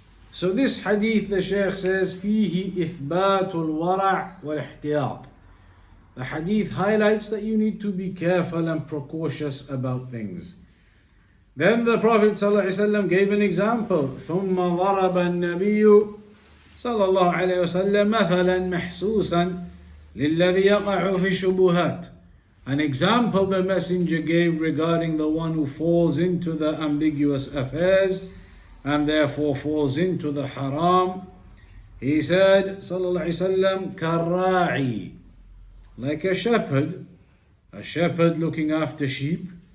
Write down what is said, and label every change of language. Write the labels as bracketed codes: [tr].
[en] So this hadith, the Shaykh says, [ar] فيه إثبات الورع والاحتياط. [en] The hadith highlights that you need to be careful and precautious about things. Then the Prophet ﷺ gave an example. [ar] ثم ضرب النبي صلى الله عليه وسلم مثلا محسوسا للذي يقع في الشبهات. [en] An example the Messenger gave regarding the one who falls into the ambiguous affairs and therefore falls into the haram. He said, sallallahu alaihi wasallam, كالراعي, like a shepherd looking after sheep.